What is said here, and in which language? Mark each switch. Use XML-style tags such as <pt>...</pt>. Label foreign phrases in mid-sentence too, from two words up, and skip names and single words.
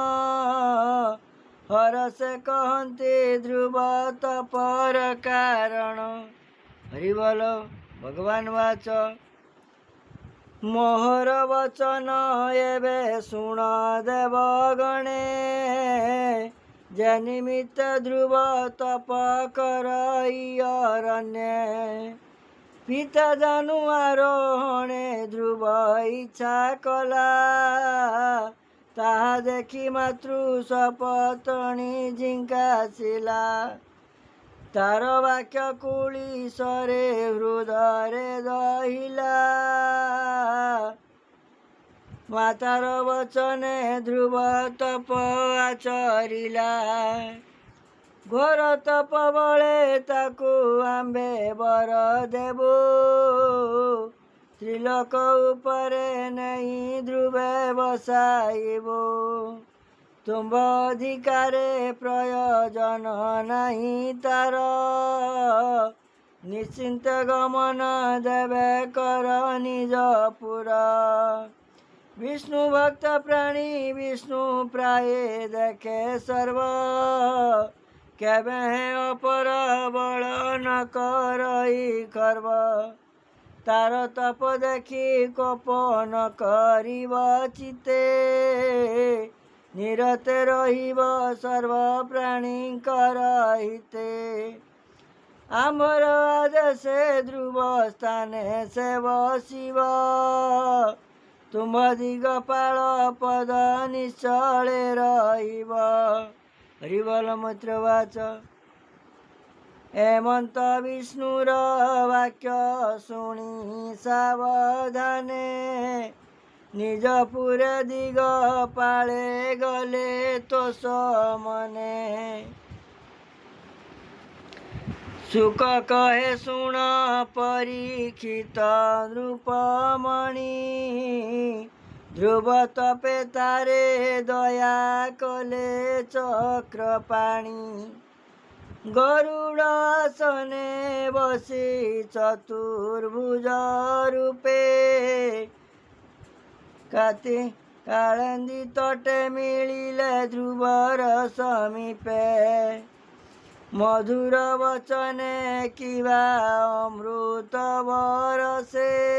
<or>ହର ସେ କହତେ ଧ୍ରୁବ ତପର କାରଣ ହରି ବୋଲ ଭଗବାନ ବାଚ ମୋହର ବଚନ ଏବେ ଶୁଣ ଦେବଗଣେ ଯେ ନିମିତ୍ତ ଧ୍ରୁବ ତପ କରଇ ଅରଣ୍ୟେ ପିତା ଜାନୁ ଆରୋହଣେ ଧ୍ରୁବ ଇଚ୍ଛା କଲା ତାହା ଦେଖି ମାତୃ ସପତ୍ନୀ ଜିଙ୍କାଶିଲା ତାର ବାକ୍ୟ କୁଳିଶରେ ହୃଦରେ ଦହିଲା ମାତାର ବଚନେ ଧ୍ରୁବ ତପ ଆଚରିଲା ଘୋର ତପ ବଳେ ତାକୁ ଆମ୍ଭେ ବର ଦେବୁ ତ୍ରିଲୋକ ଉପରେ ନହିଁ ଧ୍ରୁବେ ବସାଇବୁ ତୁମ୍ଭ ଅଧିକାରେ ପ୍ରୟୋଜନ ନହିଁ ତାର ନିଶ୍ଚିନ୍ତ ଗମନ ଦେବେ କର ନିଜ ପୁରା ବିଷ୍ଣୁ ଭକ୍ତ ପ୍ରାଣୀ ବିଷ୍ଣୁ ପ୍ରାୟ ଦେଖେ ସର୍ବ କେବେ ଅପର ବଳ ନ କରଇ ଖର୍ବ ତାର ତପ ଦେଖି କୋପ ନ କରିବ ଚିତେ ନିରତେ ରହିବ ସର୍ବ ପ୍ରାଣୀଙ୍କର ହିତେ ଆମର ଆଦେଶେ ଧ୍ରୁବ ସ୍ଥାନେ ସେ ବସିବ ତୁମ ଦିଗପାଳ ପଦ ନିଶ୍ଚଳେ ରହିବ ହରି ବୋଲ ମୈତ୍ର ବାଚ ହେମନ୍ତ ବିଷ୍ଣୁର ବାକ୍ୟ ଶୁଣି ସାବଧାନେ ନିଜ ପୁରେ ଦିଗ ପାଳେ ଗଲେ ତୋ ମନେ ଶୁକ କହେ ଶୁଣ ପରୀକ୍ଷିତ ନୃପମଣି, ଧ୍ରୁବ ତପେ ତାରେ ଦୟା କଲେ ଚକ୍ରପାଣି, ଗରୁଡାସନେ ବସି ଚତୁର୍ଭୁଜ ରୂପେ, କାଳନ୍ଦୀ ତଟେ ମିଳିଲେ ଧ୍ରୁବର ସମୀପେ, ମଧୁର ବଚନେ କିବା ଅମୃତ ବରଷେ,</or>